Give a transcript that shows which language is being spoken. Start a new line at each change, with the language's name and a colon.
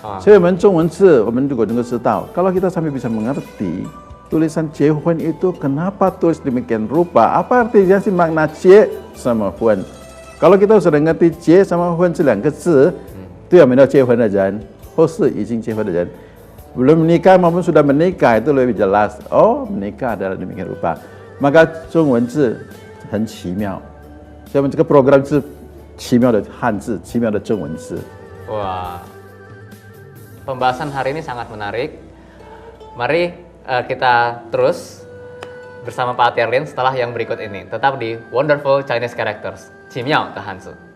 Chinese: 所以我们中文字，我们如果能够知道，
Indonesian: kalau kita sampai bisa mengerti tulisan Jiehun itu kenapa tulis demikian rupa, apa artinya sih makna Jie sama Hun? Kalau kita sudah ngerti Jie sama Hun
Chinese: 这2个字，对我们要结婚的人，
Indonesian: 或是已经结婚的人，belum menikah maupun sudah menikah itu lebih jelas. Oh, menikah adalah demikian rupa. Maka
Chinese: 中文字很奇妙，所以我们这个 program 是奇妙的汉字，奇妙的中文字。
Indonesian: Wah, pembahasan hari ini sangat menarik. Mari kita terus bersama Pak Atiar Lin setelah yang berikut ini. Tetap di Wonderful Chinese Characters, Cimiao de Hanzi.